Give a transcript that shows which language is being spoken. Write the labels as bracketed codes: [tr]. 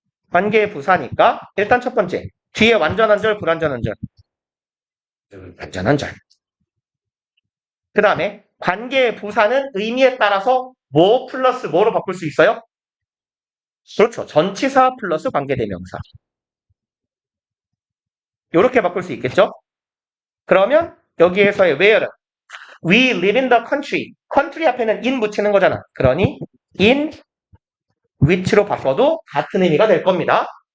[ko] 관계부사니까 일단 첫 번째 뒤에 완전한 절, 불완전한 절. 완전한 절. 그 다음에 관계부사는 의미에 따라서 뭐 플러스 뭐로 바꿀 수 있어요? 그렇죠. 전치사 플러스 관계대명사. 이렇게 바꿀 수 있겠죠? 그러면 여기에서의 [en] where는 We live in the country. [ko] country 앞에는 in 붙이는 거잖아. 그러니 [en] in which [ko] 로 바꿔도 같은 의미가 될 겁니다.